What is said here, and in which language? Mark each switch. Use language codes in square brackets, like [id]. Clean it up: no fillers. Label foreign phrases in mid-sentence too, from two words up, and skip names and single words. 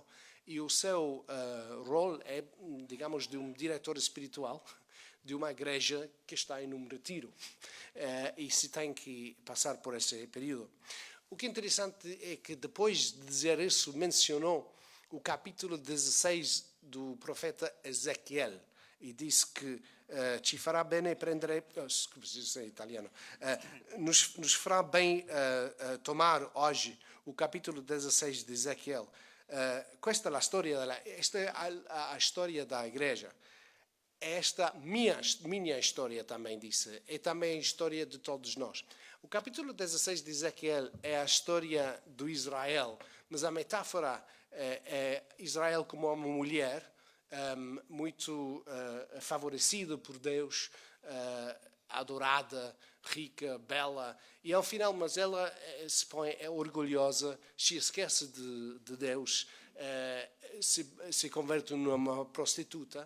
[pt] E o seu rol é, digamos, de um diretor espiritual de uma igreja que está em um retiro e se tem que passar por esse período. O que é interessante é que depois de dizer isso mencionou o capítulo 16 do profeta Ezequiel e diz que [it] ci farà bene prendere, scusi, italiano, [pt] nos fará bem tomar hoje o capítulo 16 de Ezequiel. [it] Questa è a storia [pt] da igreja. Esta minha história também disse, é também a história de todos nós. O capítulo 16 de Ezequiel é a história do Israel, mas a metáfora é Israel como uma mulher muito favorecida por Deus, adorada, rica, bela, e ao final, mas ela se põe, é orgulhosa, se esquece de Deus, se converte numa prostituta.